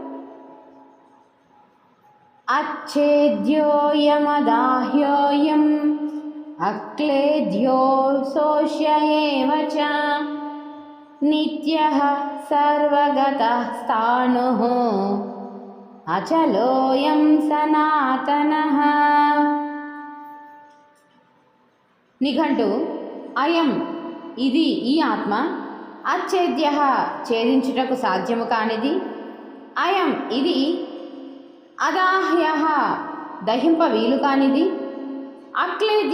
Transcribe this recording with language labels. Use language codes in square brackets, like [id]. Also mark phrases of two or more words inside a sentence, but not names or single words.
[sa] अच्छेद्योऽयमदाह्योऽयम् अक्लेद्यो सोष्य एव च नित्यः सर्वगतः स्थाणुः अचलोऽयं सनातनः। [te] నిఘంటు అయం ఇది ఈ ఆత్మ, అచ్ఛేద్య ఛేదించుటకు సాధ్యము కానిది, అయం ఇది అదాహ్య దహింప వీలు కానిది, అక్లేద్య